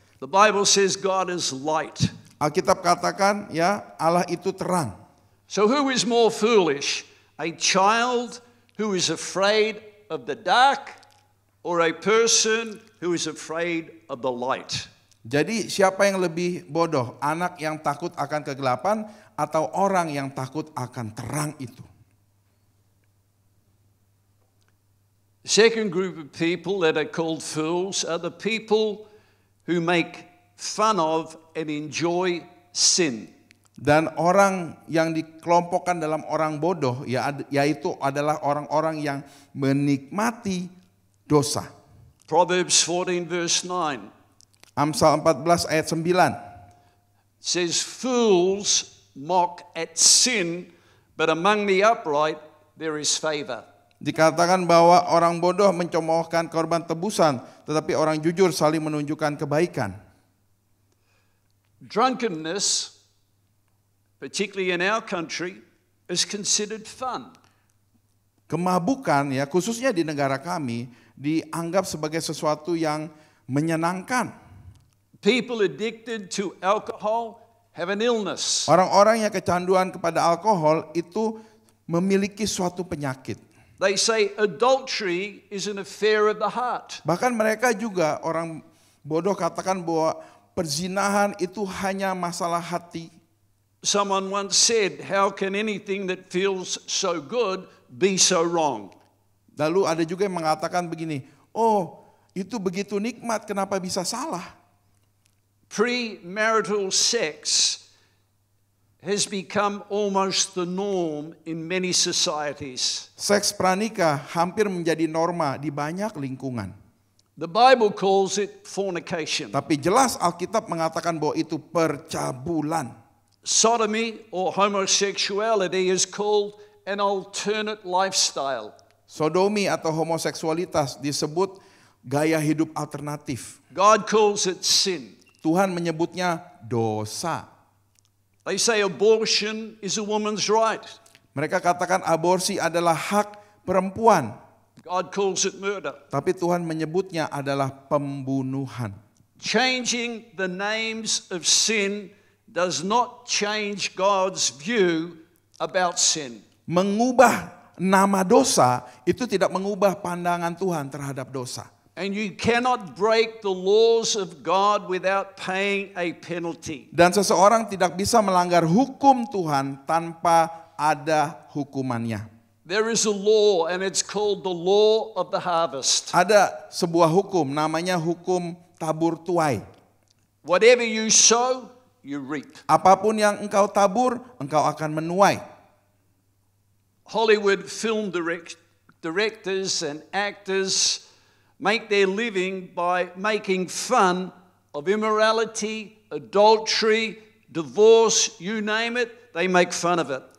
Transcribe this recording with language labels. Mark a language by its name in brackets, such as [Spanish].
[English] The Bible says God is light. [Indonesian] Alkitab katakan ya Allah itu terang. [English] So who is more foolish? A child who is afraid of the dark or a person who is afraid of the light? [Indonesian] Jadi siapa yang lebih bodoh? Anak yang takut akan kegelapan atau orang yang takut akan terang itu? [English] The second group of people that are called fools are the people who make fun of and enjoy sin. [Indonesian] Dan orang yang dikelompokkan dalam orang bodoh yaitu adalah orang-orang yang menikmati dosa. [English] Proverbs 14 verse 9 [Indonesian] Amsal 14 ayat 9 [English] says, fools mock at sin, but among the upright there is favor. [Indonesian] Dikatakan bahwa orang bodoh mencemoohkan korban tebusan, tetapi orang jujur saling menunjukkan kebaikan. [English] Drunkenness, particularly in our country, is considered fun. [Indonesian] Kemabukan ya khususnya di negara kami dianggap sebagai sesuatu yang menyenangkan. [English] People addicted to alcohol have an illness. [Indonesian] Orang-orang yang kecanduan kepada alkohol itu memiliki suatu penyakit. [English] They say adultery is an affair of the heart. [Indonesian] Bahkan mereka juga orang bodoh katakan bahwa perzinahan itu hanya masalah hati. [English] Someone once said, how can anything that feels so good be so wrong? [Indonesian] Lalu ada juga yang mengatakan begini, oh itu begitu nikmat kenapa bisa salah? [English] Premarital sex has become almost the norm in many societies. [Indonesian] Seks pranikah hampir menjadi norma di banyak lingkungan. [English] The Bible calls it fornication. [Indonesian] Tapi jelas Alkitab mengatakan bahwa itu percabulan. [English] Sodomy or homosexuality is called an alternate lifestyle. [Indonesian] Sodomi atau homoseksualitas disebut gaya hidup alternatif. [English] God calls it sin. [Indonesian] Tuhan menyebutnya dosa. [English] They say abortion is a woman's right. [Indonesian] Mereka katakan aborsi adalah hak perempuan. [English] God calls it murder. [Indonesian] Tapi Tuhan menyebutnya adalah pembunuhan. [English] Changing the names of sin does not change God's view about sin. [Indonesian] Mengubah nama dosa itu tidak mengubah pandangan Tuhan terhadap dosa. [English] And you cannot break the laws of God without paying a penalty. [Indonesian] Dan seseorang tidak bisa melanggar hukum Tuhan tanpa ada hukumannya. [English] There is a law and it's called the law of the harvest. [Indonesian] Ada sebuah hukum namanya hukum tabur tuai. [English] Whatever you sow, you reap. [Indonesian] Apapun yang engkau tabur, engkau akan menuai. [English] Hollywood film directors and actors make their living by making fun of immorality, adultery, divorce, you name it, they make fun of it.